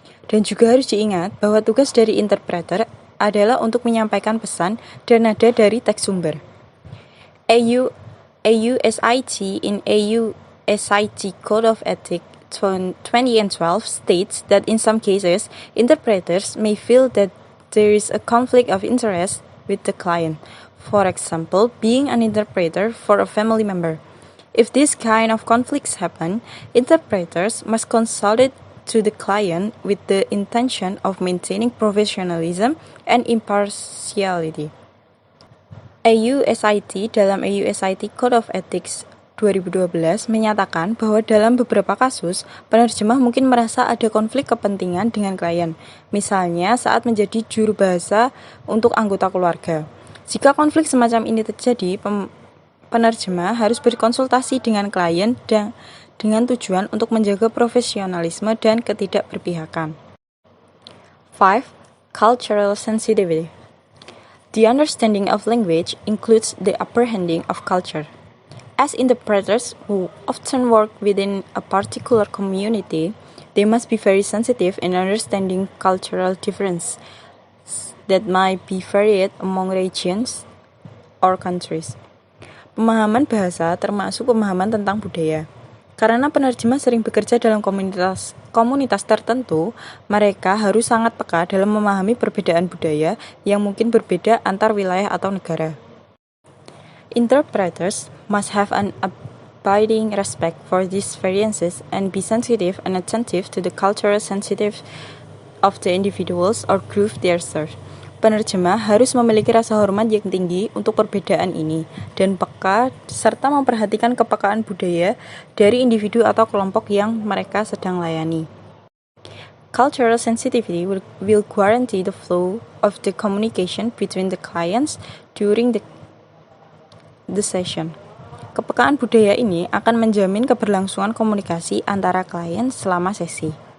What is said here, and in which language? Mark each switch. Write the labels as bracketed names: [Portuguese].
[Indonesian] Dan juga harus diingat bahwa tugas dari interpreter adalah untuk menyampaikan pesan dan nada dari teks sumber. [English] AUSIT in AUSIT Code of Ethics 2012 states that in some cases, interpreters may feel that there is a conflict of interest with the client. For example, being an interpreter for a family member. If this kind of conflicts happen, interpreters must consult it to the client with the intention of maintaining professionalism and impartiality. [Indonesian] AUSIT dalam AUSIT Code of Ethics 2012 menyatakan bahwa dalam beberapa kasus, penerjemah mungkin merasa ada konflik kepentingan dengan klien, misalnya saat menjadi juru bahasa untuk anggota keluarga. Jika konflik semacam ini terjadi, penerjemah harus berkonsultasi dengan klien dengan tujuan untuk menjaga profesionalisme dan ketidakberpihakan. [English] 5. Cultural sensitivity. The understanding of language includes the apprehending of culture. As interpreters who often work within a particular community, they must be very sensitive in understanding cultural differences that might be varied among regions or countries. [Indonesian] Pemahaman bahasa termasuk pemahaman tentang budaya. Karena penerjemah sering bekerja dalam komunitas tertentu, mereka harus sangat peka dalam memahami perbedaan budaya yang mungkin berbeda antar wilayah atau negara. [English] Interpreters must have an abiding respect for these variances and be sensitive and attentive to the cultural sensitive of the individuals or group they serve. [Indonesian] Penerjemah harus memiliki rasa hormat yang tinggi untuk perbedaan ini dan peka serta memperhatikan kepekaan budaya dari individu atau kelompok yang mereka sedang layani. [English] Cultural sensitivity will guarantee the flow of the communication between the clients during the session. [Indonesian] Kepekaan budaya ini akan menjamin keberlangsungan komunikasi antara klien selama sesi.